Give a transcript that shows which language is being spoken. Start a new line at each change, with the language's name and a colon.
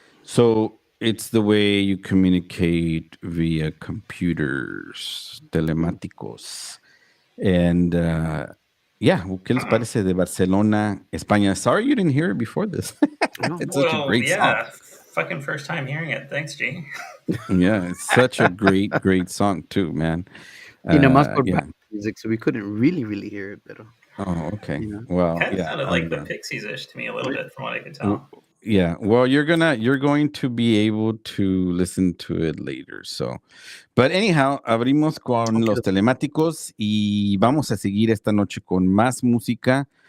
English: So it's the way you communicate via computers.
Spanish: Telemáticos. And ¿qué les parece de Barcelona, España?
English: Sorry you didn't hear it before this. It's such a great song. Fucking first time hearing it. Thanks, G. Yeah, it's such a great song too, man.
Spanish: Más por
English: music, so we couldn't really hear it,
Spanish: pero.
English: Oh, okay. Well, kind of sounded like the Pixies-ish to me a little bit, from what I could tell. Yeah. Well, you're going to be able to listen to it later. So, but anyhow,
Spanish: abrimos con los telemáticos y vamos a seguir esta noche con más música.